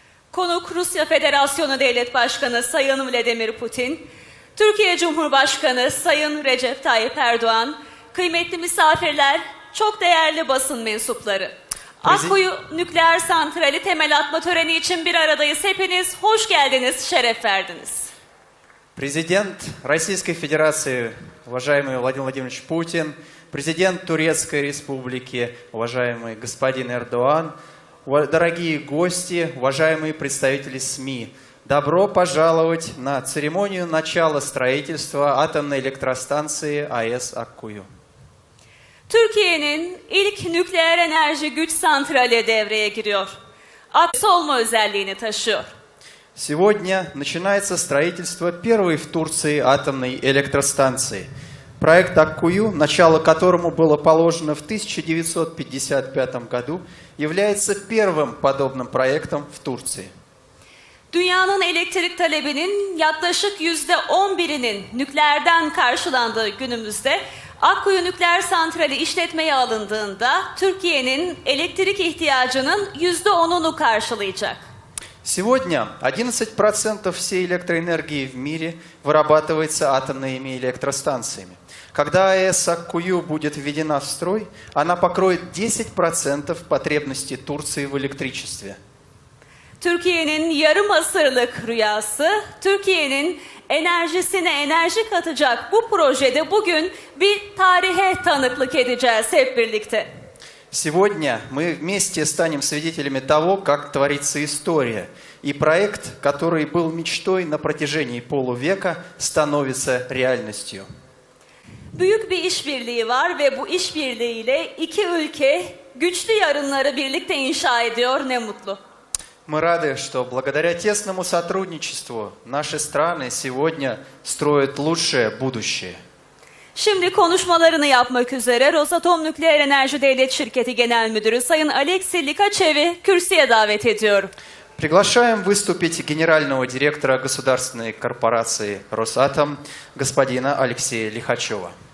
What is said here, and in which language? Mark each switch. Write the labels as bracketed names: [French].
[Turkish] Konuk Rusya Federasyonu Devlet Başkanı Sayın Vladimir Putin, Türkiye Cumhurbaşkanı Sayın Recep Tayyip Erdoğan, kıymetli misafirler, çok değerli basın mensupları. Akkuyu Nükleer Santrali temel atma töreni için bir aradayız. Hepiniz hoş geldiniz, şeref verdiniz. [Russian] Президент Российской Федерации, уважаемый Владимир Владимирович Путин, президент Турецкой Республики, уважаемый господин Эрдоан, дорогие гости, уважаемые представители СМИ, добро пожаловать на церемонию начала строительства атомной электростанции АЭС Аккую. [Turkish] Türkiye'nin ilk nükleer enerji güç santrali devreye giriyor. Aksı olma özelliğini taşıyor. [Russian] Сегодня начинается строительство первой в Турции атомной электростанции. Проект Аккую, начало которому было положено в 1955 году, является первым подобным проектом в Турции. [Turkish] Dünyanın elektrik talebinin yaklaşık %11'inin nükleerden karşılandığı günümüzde Akkuyu Nükleer Santrali işletmeye alındığında Türkiye'nin elektrik ihtiyacının %10'unu karşılayacak. [Russian] Сегодня 11% всей электроэнергии в мире вырабатывается атомными электростанциями. Когда АЭС Аккую будет введена в строй, она покроет 10% потребностей Турции в электричестве. [Turkish] Türkiye'nin yarım asırlık rüyası, Türkiye'nin enerjisine enerji katacak bu projede bugün bir tarihe tanıklık edeceğiz hep birlikte. [Russian] Сегодня мы вместе станем свидетелями того, как творится история. И проект, который был мечтой на протяжении полувека, становится реальностью. [Turkish] Büyük bir işbirliği var ve bu işbirliğiyle iki ülke güçlü yarınları birlikte inşa ediyor, ne mutlu. [Russian] Мы рады, что благодаря тесному сотрудничеству наши страны сегодня строят лучшее будущее. [Turkish] Şimdi konuşmalarını yapmak üzere Rosatom Nükleer Enerji Devlet Şirketi Genel Müdürü Sayın Aleksey Likachev'i kürsüye davet ediyorum. [Russian] Приглашаем выступить генерального директора государственной корпорации «Росатом» господина Алексея Лихачева.